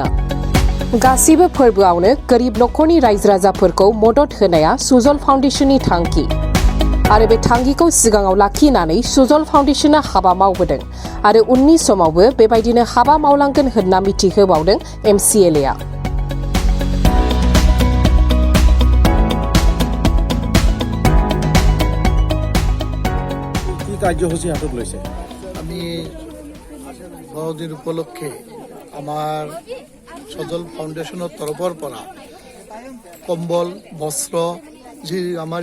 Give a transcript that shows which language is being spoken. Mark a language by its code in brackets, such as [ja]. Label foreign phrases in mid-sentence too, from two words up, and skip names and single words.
[brx] गासिबो फोरबोआवनो गरिब नखरनि रायजो राजाफोरखौ मदद होनाया सुजल फाउन्डेशननि थांखि आरो बे थांखिखौ सिगाङाव लाखिनानै सुजल फाउन्डेशना हाबा मावबोदों आरो उननि समावबो बेबायदिनो हाबा मावलांगोन होनना मिथिहोबावदों MCLA-आ। [as] কাৰ্যসূচী হাতত লৈছে আমি বড়দিন উপলক্ষে আমাৰ সজল ফাউণ্ডেশ্যনৰ তৰফৰ পৰা কম্বল বস্ত্ৰ যি আমাৰ